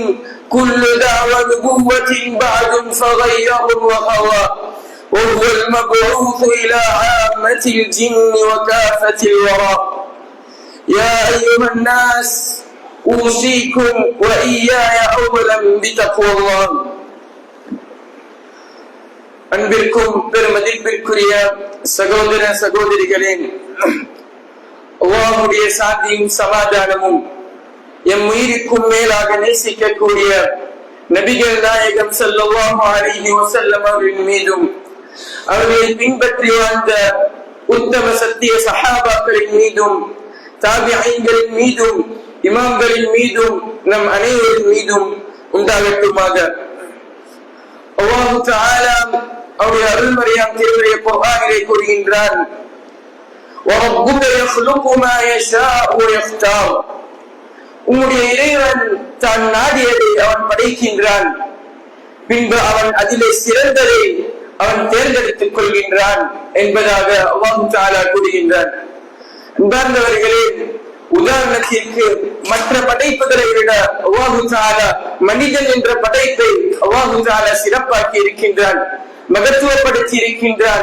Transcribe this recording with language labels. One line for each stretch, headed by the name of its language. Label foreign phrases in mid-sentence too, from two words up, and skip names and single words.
Arabic: كل دعوى نبوة بعد فغير وغوى، وهو المبعوث إلى عامة الجن وكافة الورى. يا أيها الناس أوصيكم وإياي أولا بتقوى الله.
Tamil: அன்பிற்கும் பெருமதிப்பிற்குரிய சகோதர சகோதரிகளே, அல்லாஹ்வுடைய சாந்தியும் சமாதானமும் எம் உயிருக்கும் மேலாக நேசிக்கக்கூடிய நபிகள் நாயகம்
Arabic: صلى الله عليه وسلم
Tamil: அவர்களின் மீதும், அவர்களை பின்பற்றி வாழ்ந்த உத்தம சத்திய சஹாபாக்களின் மீதும், தாபிஈன்களின் மீதும், இமாம்களின் மீதும், நம் அனைவரின் மீதும் உண்டாகட்டுமாக.
Arabic: الله تعالى
Tamil: அவருடைய அருள்மறையாம் திருமறை குர்ஆனிலே கூறுகின்றான்,
Arabic: وَرَبُّكَ يَخْلُقُ مَا يَشَاءُ وَيَخْتَارُ.
Tamil: உம்முடைய இறைவன் தான் நாடியதை அவன் படைக்கின்றான், பின்பு அவன் அதிலே சிறந்ததை அவன் தேர்ந்தெடுத்துக் கொள்கின்றான் என்பதாக
Arabic: الله تعالى
Tamil: கூறுகின்றான். அன்பார்ந்தவர்களே, உதாரணத்திற்கு மற்ற படைப்புகளை விட
Arabic: الله تعالى
Tamil: மனிதன் என்ற படைப்பை
Arabic: الله تعالى
Tamil: சிறப்பாக்கி இருக்கின்றான், மகத்துவப்படுத்தி இருக்கின்றான்.